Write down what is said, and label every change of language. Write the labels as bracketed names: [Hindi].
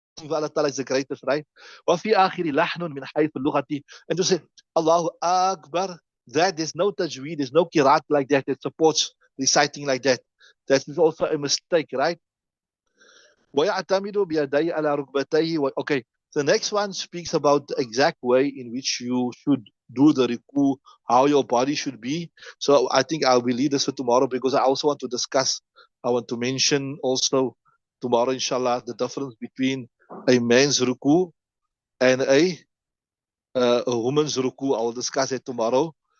[English] Allah Ta'ala is the greatest, right? [Arabic] وفي آخر لحن من حيث اللغة, [English] and to say Allahu Akbar, that there's no tajweed, there's no qiraat like that that supports reciting like that. That is also a mistake, right? [Arabic] ويعتمد بيديه على ركبتيه. [English] Okay, the next one speaks about the exact way in which you should do the ruku, how your body should be. So I think I will leave this for tomorrow, because I also want to discuss, I want to mention also tomorrow, inshallah, the difference between a man's ruku and a woman's ruku. I will discuss it tomorrow.